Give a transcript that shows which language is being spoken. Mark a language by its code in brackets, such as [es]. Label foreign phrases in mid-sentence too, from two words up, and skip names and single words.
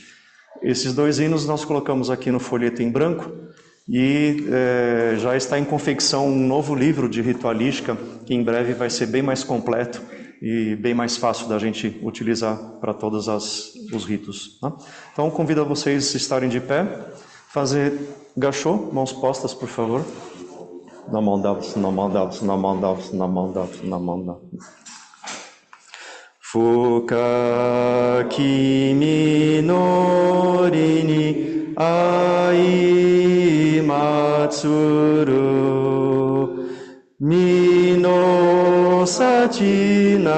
[pt] Esses dois hinos nós colocamos aqui no folheto em branco e já está em confecção um novo livro de ritualística que em breve vai ser bem mais completo e bem mais fácil da gente utilizar para todos os ritos, né? Então convido a vocês a estarem de pé, fazer gachô, mãos postas, por favor. [ja] なまんだぶ。深き君の理に相祭る身の幸